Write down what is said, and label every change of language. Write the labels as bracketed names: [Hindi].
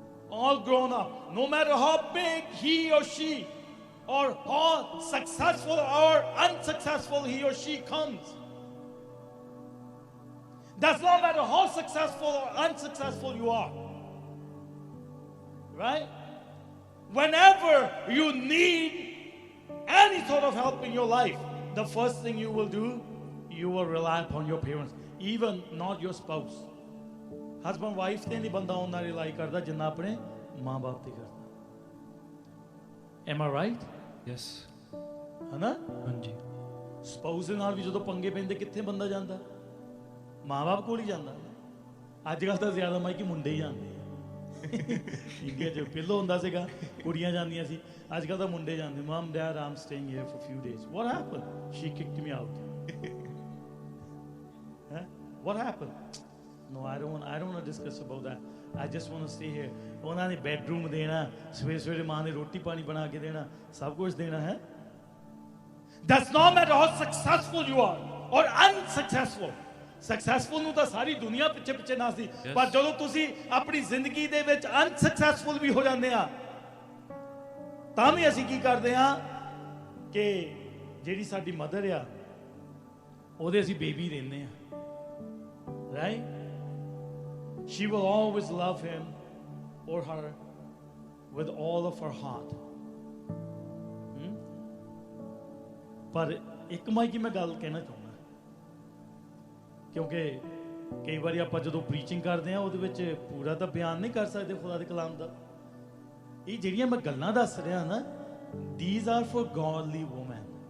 [English] All grown up, no matter how big he or she or how successful or unsuccessful he or she comes, does not matter how successful or unsuccessful you are, right? Whenever you need any sort of help in your life, the first thing you will do, you will rely upon your parents, even not your spouse. [Punjabi] Husband wife ਤੇ ਨਹੀਂ ਬੰਦਾ ਉਹਨਾਂ ਰਿਲਾਈ ਕਰਦਾ ਜਿੰਨਾ ਆਪਣੇ ਮਾਂ ਬਾਪ ਤੇ ਕਰਦਾ। [English] Am I right? Yes. [Punjabi] ਹਨਾ? ਹਾਂਜੀ। ਸਪਾਊਸ ਦੇ ਨਾਲ ਵੀ ਜਦੋਂ ਪੰਗੇ ਪੈਂਦੇ ਕਿੱਥੇ ਬੰਦਾ ਜਾਂਦਾ? ਮਾਂ ਬਾਪ ਕੋਲ ਹੀ ਜਾਂਦਾ। ਅੱਜ ਕੱਲ੍ਹ ਤਾਂ ਜ਼ਿਆਦਾ ਮਾਈ ਕਿ ਮੁੰਡੇ ਹੀ ਜਾਂਦੇ ਆ। ਠੀਕ ਹੈ, ਜੋ ਪਹਿਲਾਂ ਹੁੰਦਾ ਸੀਗਾ ਕੁੜੀਆਂ ਜਾਂਦੀਆਂ ਸੀ, ਅੱਜ ਕੱਲ੍ਹ ਤਾਂ ਮੁੰਡੇ ਜਾਂਦੇ। [English] Mom, Dad, I'm staying here for a few days. What happened? She kicked me out. Huh? What happened? No, I don't want to discuss about that. I just want to stay here. [Punjabi] ਉਹਨਾਂ ਨੇ bedroom ਦੇਣਾ, ਸਵੇਰੇ ਸਵੇਰੇ ਮਾਂ ਨੇ ਰੋਟੀ ਪਾਣੀ ਬਣਾ ਕੇ ਦੇਣਾ, ਸਭ ਕੁਝ ਦੇਣਾ ਹੈ। [English] Does not matter how successful you are or unsuccessful. [Punjabi] Successful ਨੂੰ ਤਾਂ ਸਾਰੀ ਦੁਨੀਆ ਪਿੱਛੇ ਪਿੱਛੇ ਨੱਚਦੀ, ਪਰ ਜਦੋਂ ਤੁਸੀਂ ਆਪਣੀ ਜ਼ਿੰਦਗੀ ਦੇ ਵਿੱਚ ਅਨਸਕਸੈਸਫੁਲ ਵੀ ਹੋ ਜਾਂਦੇ ਆ ਤਾਂ ਵੀ ਅਸੀਂ ਕੀ ਕਰਦੇ ਆ ਕਿ ਜਿਹੜੀ ਸਾਡੀ ਮਦਰ ਆ ਉਹਦੇ ਅਸੀਂ ਬੇਬੀ ਰਹਿੰਦੇ ਆ। [English] Right? She will always love him or her with all of her heart. [Punjabi] ਪਰ ਇੱਕ ਮਾਈ ਕੀ ਮੈਂ ਗੱਲ ਕਹਿਣਾ ਚਾਹੁੰਦਾ, ਕਿਉਂਕਿ ਕਈ ਵਾਰੀ ਆਪਾਂ ਜਦੋਂ ਪ੍ਰੀਚਿੰਗ ਕਰਦੇ ਆ ਉਹਦੇ ਵਿੱਚ ਪੂਰਾ ਤਾਂ ਬਿਆਨ ਨਹੀਂ ਕਰ ਸਕਦੇ ਖੁਦਾ ਦੇ ਕਲਾਮ ਦਾ। ਇਹ ਜਿਹੜੀਆਂ ਮੈਂ ਗੱਲਾਂ ਦੱਸ ਰਿਹਾ ਨਾ, [English] these are for godly women.